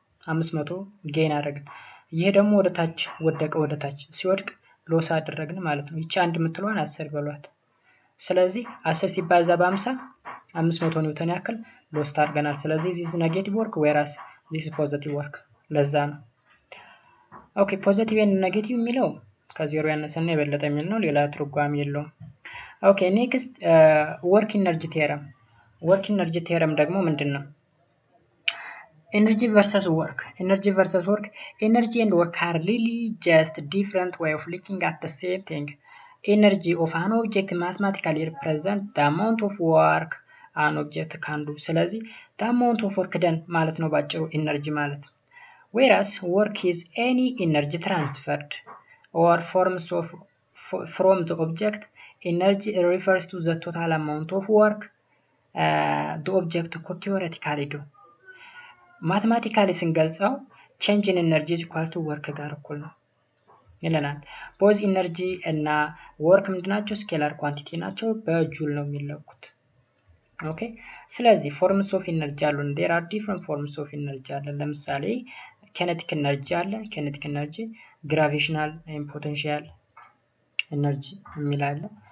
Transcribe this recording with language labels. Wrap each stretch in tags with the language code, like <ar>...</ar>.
<am>500 ጌን አደረግን። ይሄ ደግሞ ወደ ታች ወደቀ። ወደ ታች ሲወድቅ ሎስ አደረግን ማለት ነው። ይቺ አንድ የምትለዋን 10 በሏት። ስለዚህ 10 ሲባዛ በ50 500 ኒውተን ያክል ሎስ አድርገናል። ስለዚህ</am> <en>this is negative work whereas this is positive work</en> <am>ለዛ ነው። ኦኬ ፖዚቲቭ እና ኔጌቲቭ የሚለው ከዜሮ ያነሰና የበለጠ የሚል ነው። ሌላ ትርጓሜ የለውም። ኦኬ ኔክስት ወርክ ኢነርጂ ቴረም። ወርክ ኢነርጂ ቴረም ደግሞ ምንድነው?</am> <en>Energy versus work. Energy versus work. Energy and work are really just different way of looking at the same thing. Energy of an object mathematically represent the amount of work an object can do.</en> <am>ስለዚህ</am> <en>the amount of work done</en> <am>ማለት ነው ባጭሩ</am> <en>energy ማለት። Whereas work is any energy transferred or forms of from the object. Energy refers to the total amount of work the object could theoretically do.</en> <am>ማትማቲካሊ ስንገልጸው</am> <en>change in energy is equal to work</en> <am>ጋር እኩል ነው ይለናል። both energy እና work ምንድናቸው? ስኬላር ኳንቲቲ ናቸው። በጁል ነው የሚለኩት። ኦኬ ስለዚህ forms of energy አሉን።</am> <en>there are different forms of energy</en> <am>አለ። ለምሳሌ kinetic energy አለ።</am> <en>kinetic energy gravitational and potential energy</en> <am>የሚል አለ።</am>